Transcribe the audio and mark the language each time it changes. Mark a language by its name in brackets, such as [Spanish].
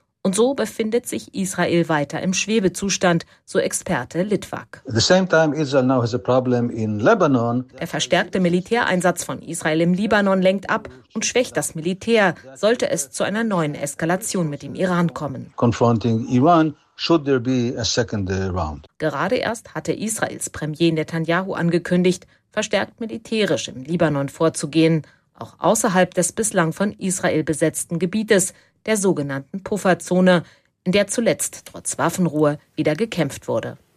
[German] Und so befindet sich Israel weiter im Schwebezustand, so Experte Litvak. Der verstärkte Militäreinsatz von Israel im Libanon lenkt ab und schwächt das Militär, sollte es zu einer neuen Eskalation mit dem Iran kommen. [English] Confronting Iran, should there be a second round? [German] Gerade erst hatte Israels Premier Netanyahu angekündigt, verstärkt militärisch im Libanon vorzugehen, auch außerhalb des bislang von Israel besetzten Gebietes, der sogenannten Pufferzone, in der zuletzt trotz Waffenruhe wieder gekämpft wurde.